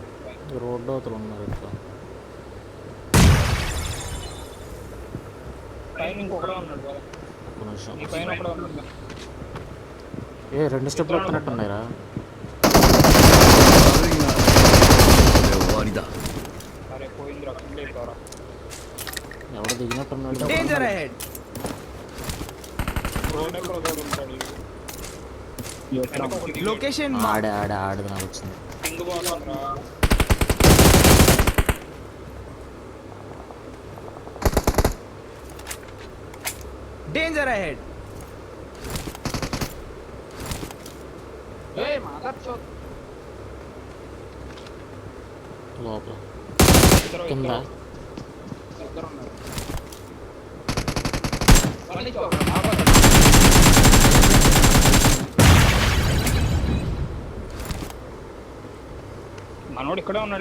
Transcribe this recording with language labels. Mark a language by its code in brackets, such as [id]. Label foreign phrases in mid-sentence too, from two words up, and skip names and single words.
[te] రోడ్డు అవతల ఉన్నారు ఇట్లా. పైన ఇంకొకడే ఉన్నాడు బాగా. ఒక్క నిమిషం. నీ పైన ఒకడే ఉన్నాడు. ఏ 2 స్టెప్లు వస్తున్నట్టున్నాయిరా. [ja] 悪いなこれ終わりだ [te] అరే పోయింది రక్తం అయిపోరా. ఎవడో దిగినట్టున్నాడు. [en] Danger ahead. [te] రోడ్ ఎక్కడ ఉంటాడు. Location ఆడే ఆడేది నాకు వచ్చింది. పింగ్ పోతుందిరా. [en] danger ahead. [te] ఏయ్ మాట్లాడుచో. లోపల ఇద్దరు కింద ఉన్నారు. పని చూడండి. మనోడు ఇక్కడే ఉన్నాడు.